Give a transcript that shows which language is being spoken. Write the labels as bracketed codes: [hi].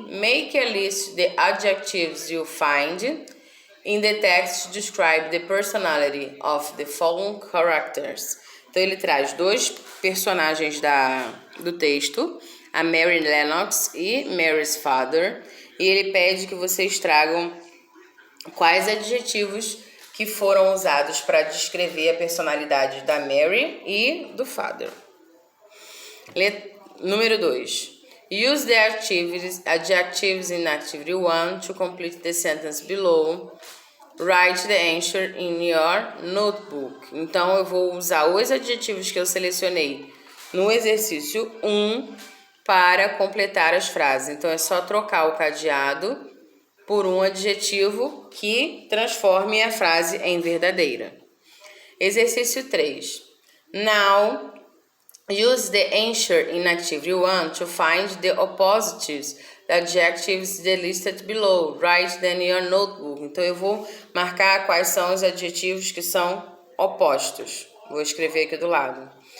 [en] Make a list the adjectives you find in the text to describe the personality of the following characters. [pt] Então ele traz dois personagens do texto, a Mary Lennox e Mary's father, e ele pede que vocês tragam quais adjetivos que foram usados para descrever a personalidade da Mary e do father. Número 2. [en] Use the adjectives in activity 1 to complete the sentence below. Write the answer in your notebook. [pt] Então, eu vou usar os adjetivos que eu selecionei no exercício 1 para completar as frases. Então, é só trocar o cadeado por um adjetivo que transforme a frase em verdadeira. Exercício 3. [en] Now, use the answer in activity 1 to find the opposites, the adjectives listed below. Write them in your notebook. [pt] Então, eu vou marcar quais são os adjetivos que são opostos. Vou escrever aqui do lado.